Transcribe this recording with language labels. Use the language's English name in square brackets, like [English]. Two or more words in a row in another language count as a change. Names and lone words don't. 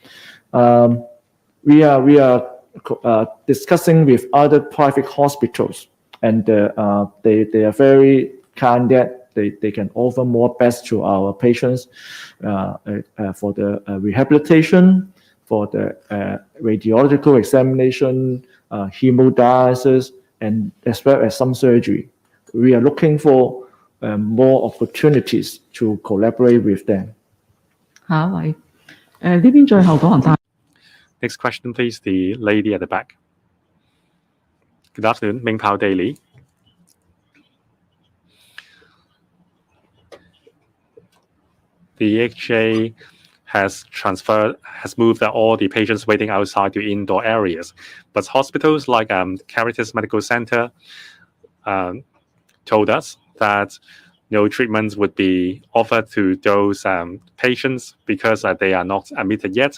[English] We are discussing with other private hospitals, and they are very kind that they can offer more beds to our patients for the rehabilitation, for the radiological examination, hemodialysis, and as well as some surgery. We are looking for more opportunities to collaborate with them. [Cantonese] 下一位，呢邊最後嗰行單。 [English] Next question, please. The lady at the back. Good afternoon, Ming Pao Daily. The HA has moved all the patients waiting outside to indoor areas, but hospitals like Caritas Medical Center told us that no treatments would be offered to those patients because they are not admitted yet.